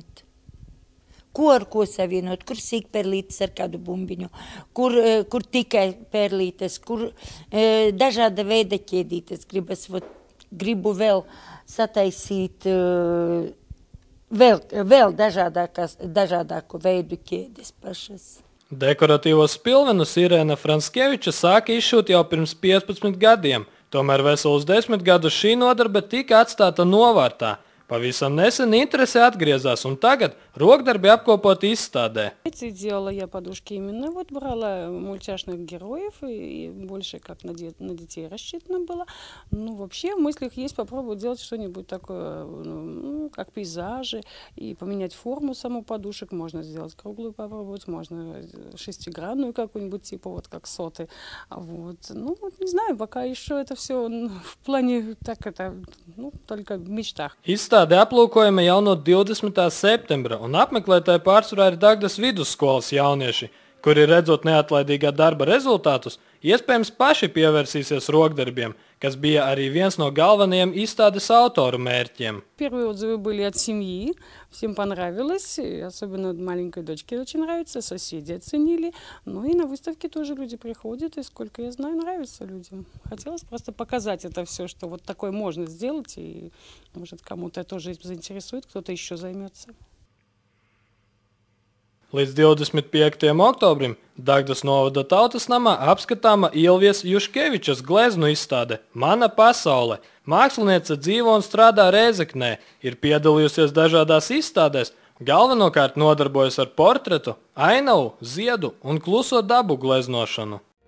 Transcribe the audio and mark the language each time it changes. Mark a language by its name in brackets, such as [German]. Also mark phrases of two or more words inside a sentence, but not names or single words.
[Latvian] Ko ar ko savienot, kur sīkperlītes ar kādu bumbiņu, kur tikai perlītes, kur dažāda veida ķēdītes gribu vēl sataisīt vēl dažādāku veidu ķēdes pašas. Dekoratīvos spilvenus Irēna Franskeviča sāka izšūt jau pirms 15 gadiem, tomēr veselus 10 gadus šī nodarbe tika atstāta novārtā. Pavisam nesen interese atgriezās, un tagad rokdarbi apkopoti изстādē. [Russian] Делала я подушки именно, брала мультяшных героев, и больше как на детей рассчитано было. Вообще в мыслях есть попробовать делать что-нибудь такое, как пейзажи, и поменять форму саму подушек. Можно сделать круглую попробовать, можно шестигранную какую-нибудь, типа как соты. Не знаю, пока еще это все в плане, только в мечтах. [Latvian] Izstāde aplūkojama jau no 20. septembra, un apmeklētāji pārsvarā ir Dagdas vidusskolas jaunieši, kuri redzot neatlaidīgā darba rezultātus, iespējams paši pievērsīsies rokdarbiem, kas bija arī viens no galvenajiem izstādes autoru mērķiem. [Russian] Первые отзывы были от семьи, всем понравилось, особенно маленькой дочке очень нравится, соседи оценили, и на выставке тоже люди приходят, и сколько я знаю, нравится людям. Хотелось просто показать это все, что вот такое можно сделать, и может кому-то тоже заинтересует, кто-то еще займется. [Latvian] Līdz 25. oktobrim Dagdas novada tautas namā apskatāma Ilvijas Juškevičas gleznu izstāde Mana pasaule. Māksliniece dzīvo un strādā Rēzeknē, ir piedalījusies dažādās izstādēs, galvenokārt nodarbojas ar portretu, ainavu, ziedu un kluso dabu gleznošanu.